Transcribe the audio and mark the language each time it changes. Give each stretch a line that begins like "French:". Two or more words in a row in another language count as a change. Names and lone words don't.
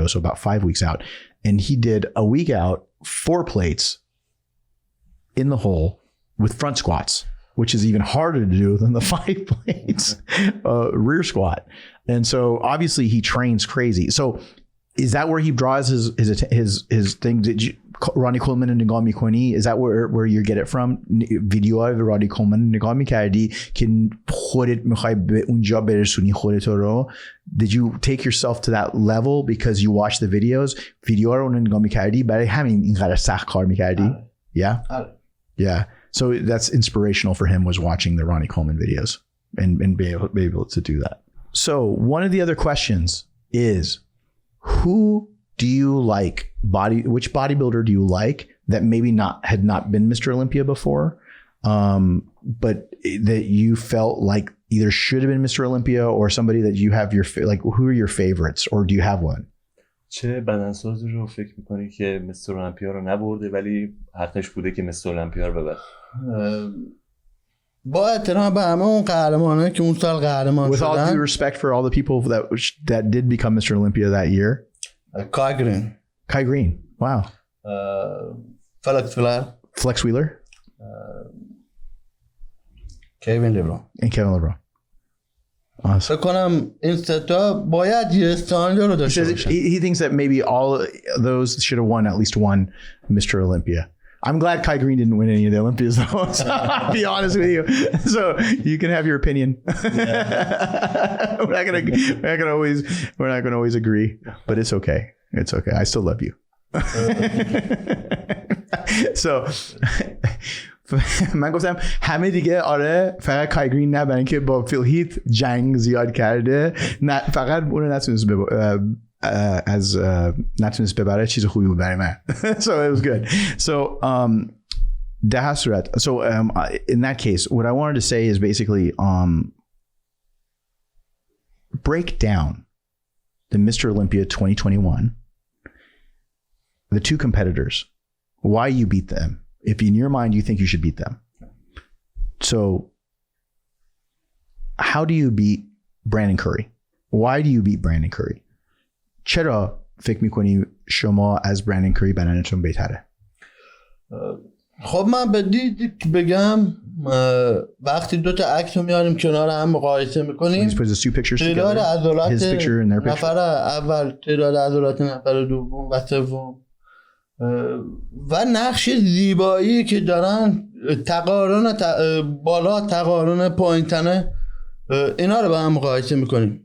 English: So about 5 weeks out, and he did a week out, 4 plates in the hole with front squats, which is even harder to do than the 5 plates rear squat. And so obviously he trains crazy. So is that where he draws his thing? Did you
Persian: رانی کولمن رو نگاه میکنی؟
English: Is that where you get it from?
Persian: ویدیوهای رانی کولمن نگاه میکردی که خودت میخوای به اونجا برسونی خودت رو؟
English: Did you take yourself to that level because you watched the videos?
Persian: ویدیوها رو نگاه میکردی برای همین اینقدر سخت کار میکردی؟
English: Yeah? Yeah. So that's inspirational for him, was watching the Ronnie Coleman videos and be able to do that. So one of the other questions is, who do you like? Which bodybuilder do you like that maybe had not been Mr. Olympia before, but that you felt like either should have been Mr. Olympia, or somebody that you have like, who are your favorites, or do you have one?
Persian: چه بدنسازی رو فکر میکنی که مستر المپیا رو نبرده ولی حقش بوده که مستر المپیا رو ببره؟ با احترام به همه اون قهرمانایی که اون سال قهرمان شدن.
English: With all due respect for all the people that did become Mr. Olympia that year. Kai Green. Wow. Flex Wheeler. Kevin LeBron. And Kevin LeBron. Awesome.
Persian: فکر کنم این سه تا باید یه استاندارد رو داشته باشن.
English: He thinks that maybe all those should have won at least one Mr. Olympia. I'm glad Kai Green didn't win any of the Olympias though. So I'll be honest with you. So you can have your opinion. Yeah. we're not gonna always agree, but it's okay. It's okay. I still love you.
Persian: So من گفتم همه دیگه آره، فقط کای گرین نه، برای اینکه با فیل هیت جنگ زیاد کرده، نه فقط اون نتونست ببره، چیز خوبی بود برای من.
English: So it was good. So
Persian: در هر صورت,
English: so in that case what I wanted to say is basically break down the Mr. Olympia 2021, the 2 competitors, why you beat them. If in your mind you think you should beat them. So how do you beat Brandon Curry? Why do you beat Brandon Curry?
Persian: چرا فکر میکنی شما از برندن کری بدنتون بهتره؟ خب من به دید بگم وقتی 2 تا عکس رو میاریم کنار هم مقایسه میکنیم، تعداد عضلات نفر اول، تعداد عضلات نفر دوم و سوم و نقش زیبایی که دارن، تقارن بالا، تقارن پایین‌تنه، اینا رو با هم مقایسه میکنیم.